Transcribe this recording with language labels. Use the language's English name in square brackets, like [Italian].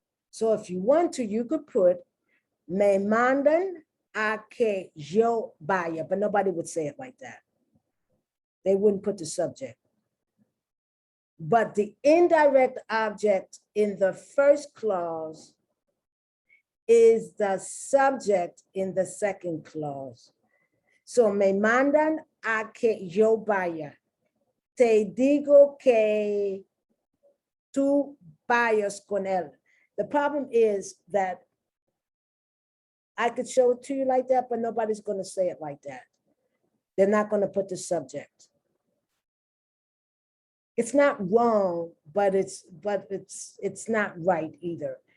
[English] So if you want to, you could put [Spanish] me mandan a que yo vaya, [English] but nobody would say it like that. They wouldn't put the subject. But the indirect object in the first clause is the subject in the second clause. [Spanish] So me mandan a que yo vaya. Te digo que tú vayas con él. [English] The problem is that I could show it to you like that, but nobody's going to say it like that. They're not going to put the subject. It's not wrong, but it's not right either.